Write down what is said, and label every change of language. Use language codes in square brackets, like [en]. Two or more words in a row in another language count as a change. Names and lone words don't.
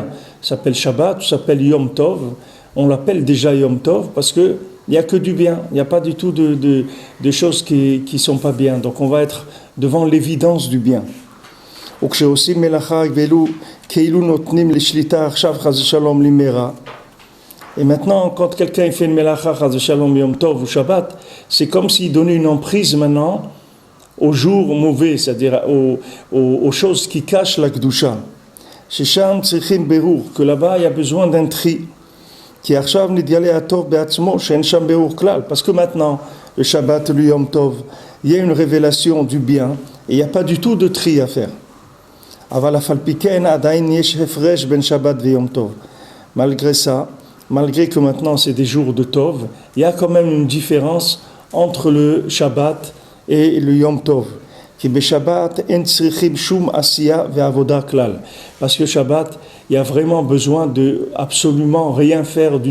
[fr] Ça s'appelle Shabbat, ça s'appelle Yom Tov, on l'appelle déjà Yom Tov, parce qu'il n'y a que du bien, il n'y a pas du tout de choses qui ne sont pas bien, donc on va être devant l'évidence du bien. Et maintenant, quand quelqu'un fait une melacha, [he] חס ושלום, [fr] Yom Tov ou Shabbat, c'est comme s'il donnait une emprise maintenant aux jours mauvais, c'est-à-dire aux choses qui cachent la Kedusha. [he] ששם צריכים בירור, [fr] que là-bas il y a besoin d'un tri. [he] כי עכשיו נתגלה הטוב בעצמו, שאין שם בירור כלל. [fr] Parce que maintenant, le Shabbat, le Yom Tov, il y a une révélation du bien et il n'y a pas du tout de tri à faire. [he] אבל אף על פי כן עדיין יש הפרש בין שבת ויום טוב. [fr] Malgré ça, malgré que maintenant c'est des jours de Tov, il y a quand même une différence entre le Shabbat et le Yom Tov. Parce que Shabbat, il y a vraiment besoin de absolument rien faire du tout.